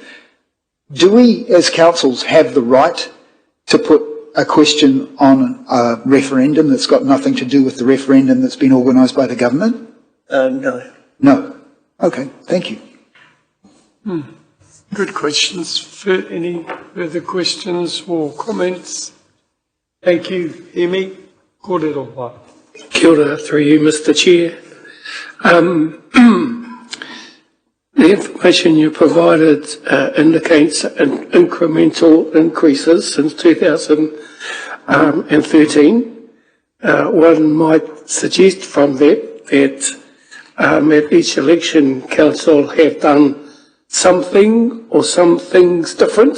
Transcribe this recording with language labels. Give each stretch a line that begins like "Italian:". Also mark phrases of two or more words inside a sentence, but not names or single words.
English: Do we, as councils, have the right to put a question on a referendum that's got nothing to do with the referendum that's been organised by the government? No. No. Okay, thank you. Good questions. Any further questions or comments? Thank you,
Māori: Emi. Kōrero wā. Kia ora,
English: through you, Mr. Chair. The information you provided indicates incremental increases since 2013. One might suggest from that at each election, council have done something or some things different.